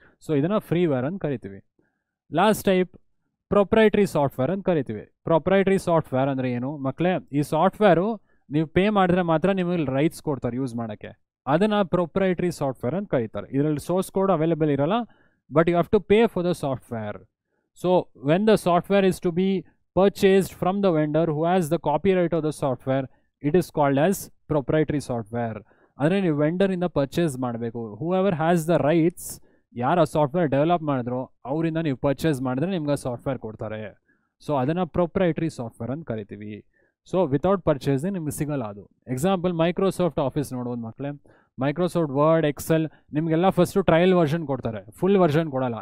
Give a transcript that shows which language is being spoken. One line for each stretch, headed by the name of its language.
Kannada: So ಇದನ್ನು ಫ್ರೀವೇರ್ ಅಂತ ಕರಿತೀವಿ. ಲಾಸ್ಟ್ ಟೈಪ್ ಪ್ರೊಪ್ರೈಟ್ರಿ ಸಾಫ್ಟ್ವೇರ್ ಅಂತ ಕರಿತೀವಿ. ಪ್ರೊಪ್ರೈಟ್ರಿ ಸಾಫ್ಟ್ವೇರ್ ಅಂದರೆ ಏನು ಮಕ್ಕಳೇ? ಈ ಸಾಫ್ಟ್ವೇರು ನೀವು ಪೇ ಮಾಡಿದ್ರೆ ಮಾತ್ರ ನಿಮಗೆ ರೈಟ್ಸ್ ಕೊಡ್ತಾರೆ ಯೂಸ್ ಮಾಡೋಕ್ಕೆ, ಅದನ್ನು ಪ್ರೊಪ್ರೈಟ್ರಿ ಸಾಫ್ಟ್ವೇರ್ ಅಂತ ಕರೀತಾರೆ. ಇದರಲ್ಲಿ ಸೋರ್ಸ್ ಕೋಡ್ ಅವೈಲೇಬಲ್ ಇರೋಲ್ಲ,
English: But you have to pay for the software. So when the software is to be purchased from the vendor who has the copyright of the software, it is called as proprietary software.
Kannada: ಅಂದರೆ ನೀವು ವೆಂಡರಿಂದ purchase ಮಾಡಬೇಕು.
English: whoever has the rights,
Kannada: ಯಾರು ಆ software develop ಮಾಡಿದ್ರೋ ಅವರಿಂದ ನೀವು purchase ಮಾಡಿದ್ರೆ ನಿಮ್ಗೆ software ಕೊಡ್ತಾರೆ. ಸೊ ಅದನ್ನು ಪ್ರೊಪ್ರೈಟ್ರಿ ಸಾಫ್ಟ್ವೇರ್ ಅಂತ ಕರಿತೀವಿ. ಸೊ ವಿತೌಟ್ ಪರ್ಚೇಸಿಂಗ್ ನಿಮ್ಗೆ ಸಿಗಲ್ಲ ಅದು. ಎಕ್ಸಾಂಪಲ್ ಮೈಕ್ರೋಸಾಫ್ಟ್ ಆಫೀಸ್ ನೋಡ್ಬೋದು ಮಕ್ಕಳೇ. ಮೈಕ್ರೋಸಾಫ್ಟ್ ವರ್ಡ್, ಎಕ್ಸೆಲ್ ನಿಮಗೆಲ್ಲ ಫಸ್ಟು ಟ್ರಯಲ್ ವರ್ಷನ್ ಕೊಡ್ತಾರೆ, ಫುಲ್ ವರ್ಷನ್ ಕೊಡಲ್ಲ.